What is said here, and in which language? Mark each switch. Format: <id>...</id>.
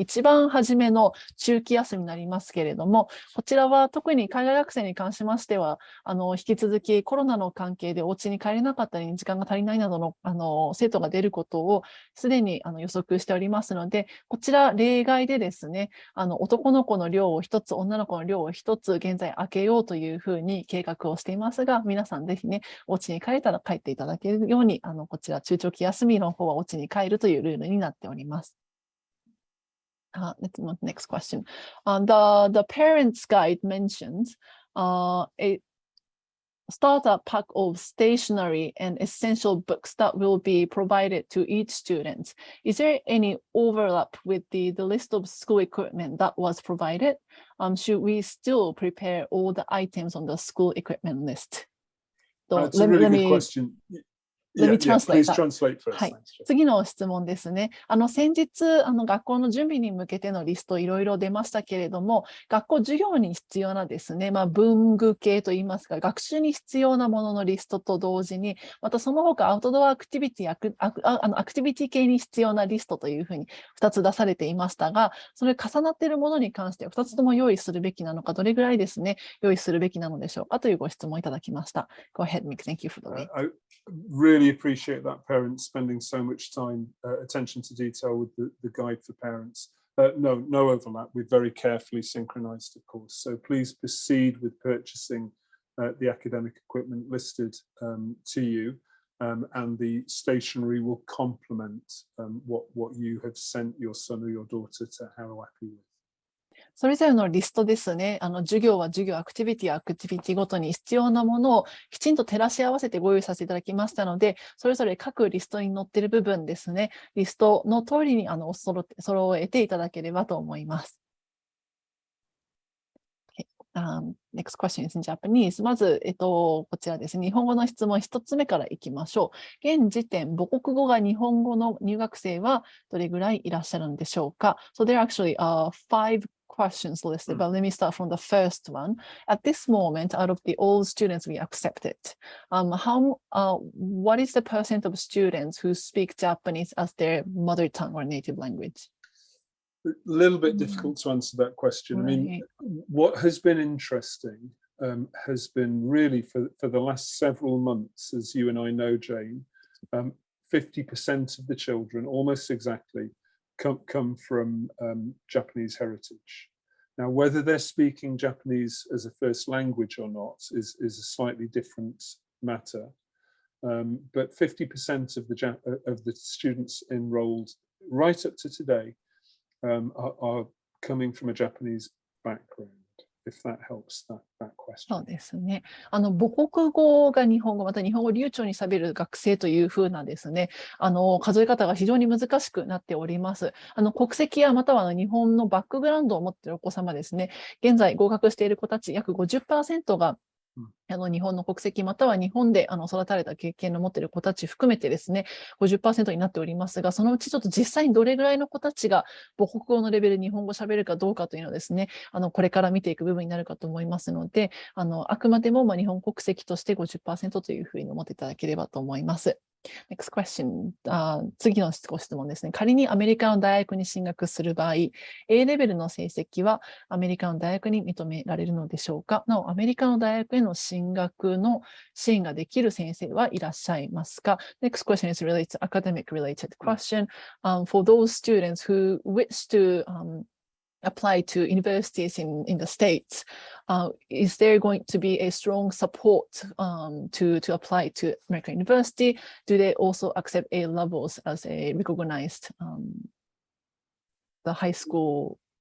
<ja>一番初めの中期休みになりますけれども、こちらは特に海外学生に関しましては、引き続きコロナの関係でお家に帰れなかったり、時間が足りないなどの生徒が出ることをすでに予測しておりますので、こちら例外でですね、男の子の寮を一つ、女の子の寮を一つ、現在開けようというふうに計画をしていますが、皆さんぜひね、お家に帰れたら帰っていただけるように、こちら中長期休みの方はお家に帰るというルールになっております。</ja> <en>Next question. The parents' guide mentions a starter pack of stationery and essential books that will be provided to each student. Is there any overlap with the list of school equipment that was provided? Should we still prepare all the items on the school equipment list? That's a really good question. Let me translate please translate first.</en> <ja>はい。次の質問ですね。先日、学校の準備に向けてのリストいろいろ出ましたけれども、学校授業に必要なですね、文具系といいますか、学習に必要なもののリストと同時に、またその他アウトドアアクティビティ、アクティビティ系に必要なリストというふうに2つ出されていましたが、それ重なっているものに関して2つとも用意するべきなのか、どれぐらいですね、用意するべきなのでしょうかというご質問いただきました。</ja> <en>Go ahead, Mick. Thank you for the read. I really appreciate that parents spending so much time, attention to detail with the guide for parents. No overlap. We've very carefully synchronized, of course. So please proceed with purchasing the academic equipment listed to you, and the stationery will complement what you have sent your son or your daughter to Harrow Appi with.</en> <ja>それぞれのリストですね、授業は授業、アクティビティごとに必要なものをきちんと照らし合わせてご用意させていただきましたので、それぞれ各リストに載っている部分ですね、リストの通りに揃えていただければと思います。</ja> <en>Next question is in Japanese.</en> <ja>まず、こちらですね、日本語の質問1つ目からいきましょう。現時点、母国語が日本語の入学生はどれぐらいいらっしゃるんでしょうか？</ja> <en>So there are actually five questions listed, but let me start from the first one. At this moment, out of all students we accepted, what is the percent of students who speak Japanese as their mother tongue or native language? A little bit difficult to answer that question. Right. I mean, what has been interesting has been really for the last several months, as you and I know, Jane, 50% of the children, almost exactly, come from Japanese heritage. Now, whether they're speaking Japanese as a first language or not is a slightly different matter. But 50% of the students enrolled right up to today are coming from a Japanese background, if that helps that question.</en> <ja>そうですね。母国語が日本語、また日本語流暢に喋る学生というふうなですね、数え方が非常に難しくなっております。国籍やまたは日本のバックグラウンドを持っているお子様ですね、現在合格している子たち約 50% が日本の国籍または日本で育たれた経験の持っている子たち含めてですね、50% になっておりますが、そのうちちょっと実際にどれぐらいの子たちが母国語のレベル日本語喋るかどうかというのをですね、これから見ていく部分になるかと思いますので、あくまでも日本国籍として 50% というふうに思っていただければと思います。</ja> <en>Next question、</en> <ja>次のご質問ですね。仮にアメリカの大学に進学する場合、A レベルの成績はアメリカの大学に認められるのでしょうか。なお、アメリカの大学への進学の支援ができる先生はいらっしゃいますか。</ja> <en>Next question is related to academic related question. For those students who wish to apply to universities in the States, is there going to be a strong support to apply to American university? Do they also accept A levels as a recognized the high school</en>